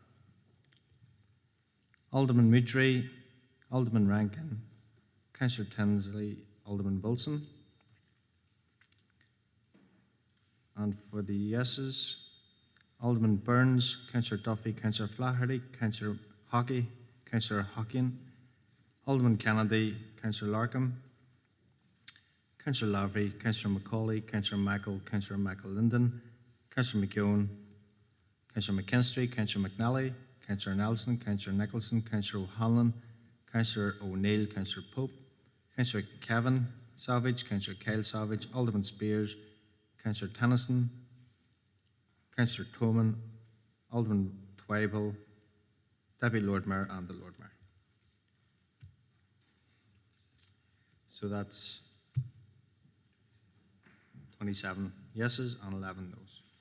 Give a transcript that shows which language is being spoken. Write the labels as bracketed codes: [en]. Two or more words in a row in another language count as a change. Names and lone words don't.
[en] Alderman Mitri, Alderman Rankin, Councillor Tinsley, Alderman Wilson. And for the yeses, Alderman Burns, Councillor Duffy, Councillor Flaherty, Councillor Hockey, Councillor Hockin, Alderman Kennedy, Councillor Larkham, Councillor Lavery, Councillor Macaulay, Councillor Michael, Councillor Michael Linden, Councillor McKeown, Councillor McKinstry, Councillor McNally, Councillor Nelson, Councillor Nicholson, Councillor O'Hanlon, Councillor O'Neill, Councillor Pope, Councillor Kevin Savage, Councillor Kyle Savage, Alderman Spears, Councillor Tennyson, Councillor Toman, Alderman Twyble, Deputy Lord Mayor and the Lord Mayor. So that's 27 yeses and 11 noes.